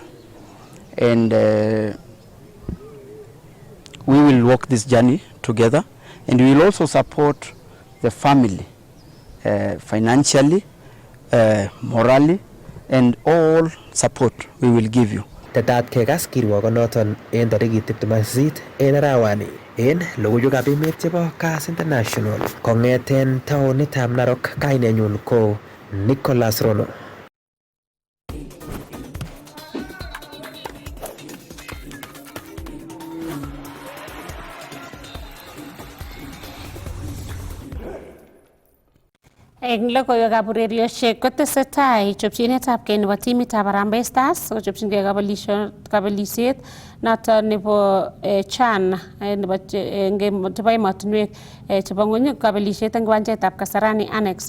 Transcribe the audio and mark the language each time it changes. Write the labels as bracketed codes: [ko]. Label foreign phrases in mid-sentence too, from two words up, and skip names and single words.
[en] And we will walk this journey together, and we will also support the family financially, morally, and all support we will give you. [kln] Tetat kekas kirwokonoton en tarikit 28 en arawani en logoiwekab emet chebo Kass International kong'eten taonitab Narok. Kainenyun ko Nicholas Rono. Eng logoiwekab urerioshek kotesetai chopchinetabgei nebo timitab Harambee Stars kochopchingei kabelisiet noto nebo CHAN nebo emotinwek chebo ng'wony, kabelisiet eng kiwanjetab Kasarani Annex.